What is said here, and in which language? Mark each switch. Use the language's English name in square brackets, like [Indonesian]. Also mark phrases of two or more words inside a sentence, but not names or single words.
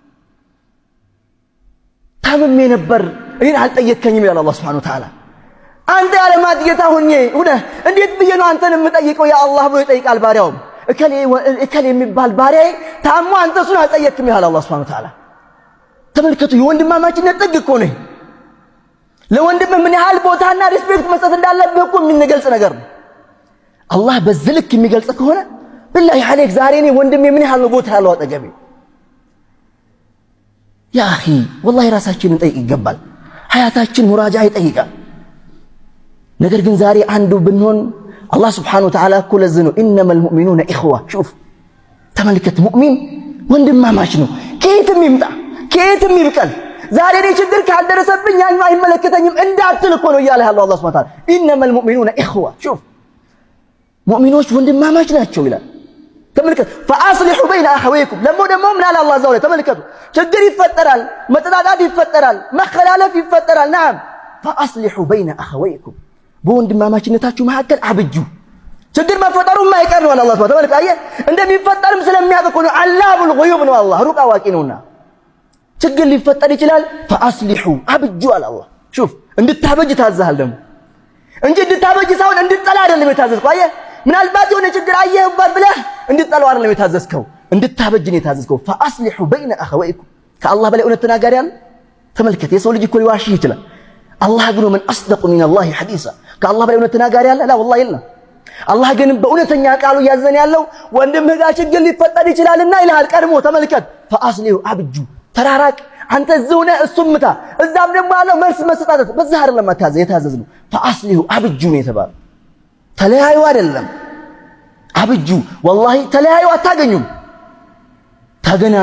[Amharic] ታምሜ ነበር እኔን አልጠየከኝም ይላል አላህ [Arabic] سبحانه وتعالى [Amharic] አንተ ያለማት ጌታ ሆኜ እንዴት ብዬ ነው አንተን የምጠይቀው ያ አላህ ብሎ ይጠይቃል ባሪያውም እከሌ የሚባል ባሪያዬ ታሞ አንተ እሱን አልጠየክም ይላል አላህ [Arabic] سبحانه وتعالى [Amharic] ተመልከቱ የወንድማማችነት ጥግ እኮ ነው ለወንድም ምን ያህል ቦታና ሪስፔክት መስጠት እንዳለብህ እኮ የሚገልጽ ነገር ነው አላህ በዝልክ የሚገልጽ ከሆነ [Arabic] بالله عليك [Amharic] ዛሬ እኔ ወንድሜ ምን ያህል ቦታ ያለው አጠገቤ [Arabic] يا اخي والله [Amharic] ራሳችንን ጠይቅ ይገባል ሐያታችን ሙራጃ ይጠይቃል ነገር ግን ዛሬ አንዱ ብንሆን አላህ [Arabic] سبحانه وتعالى [Amharic] እኮ ለዚህ ነው [Arabic] انما المؤمنون اخوه شوف [Amharic] ተመልከት ሙእሚን ወንድማማች ነው ከየትም ይምጣ ከየትም ይብቀል ዛሬ እኔ ችግር ካልደረሰብኝ ያኛው አይመለከተኝም እንዳትል እኮ ነው እያለ ያለው አላህ [Arabic] سبحانه وتعالى انما المؤمنون اخوه شوف [Amharic] ሙእሚኖች ወንድማማች ናቸው ይላል ተመልከቱ [Arabic] فاصلحوا بين اخويكم [Amharic] ደግሞ ምን አለ አላህ ዘወለ ተመልከቱ ችግር ይፈጠራል መጠጣጣት ይፈጠራል መخላለፍ ይፈጠራል [Arabic] نعم فاصلحوا بين اخويكم [Amharic] በወንድማማችነታችሁ መካከል አብጁ ችግር መፈጠሩ የማይቀር ነው አላህ Subhanahu ተመልከቱ አየ እንደሚፈጠርም ስለሚያውቅ ነው አላሁል ገዩብ ነው አላህ ሩቅ አዋቂ ነውና ችግር ሊፈጠር ይችላል فاصلحوا አብጁ አለ አላህ شوف እንድታበጅ ታዛሃል ደግሞ እንጂ እንድታበጅ ሳይሆን እንድትጠላ አይደለም የታዘዝከው አየ ምናልባት የሆነ ችግር አየህበት ብለህ እንድትጠላው አይደለም የታዘዝከው እንድታበጅ ነው የታዘዝከው [Arabic] فاصلحوا بين اخويكم [Amharic] ከአላህ በላይ እውነት ተናጋሪ አለ ተመልከት የሰው ልጅ እኮ ሊዋሽ ይችላል አላህ ግን [Arabic] من اصدق من الله حديثا [Amharic] ከአላህ በላይ እውነት ተናጋሪ አለ [Arabic] لا والله [Amharic] የለም አላህ ግን በእውነተኛ ቃሉ ያዘን ያለው ወንድምህ ጋር ችግር ሊፈጠር ይችላልና ይልሃል ቀድሞ ተመልከት فاصلحوا አብጁ ተራራቅ አንተ ዝውነ እሱምታ እዛም ደግሞ ያለው መልስ መስጠት በዛ አይደለም የታዘዝነው فاصلحوا አብጁ ነው የተባለው ተለያዩ አይደለም አብጁ والله ተለያዩ አታገኙም ታገናኙ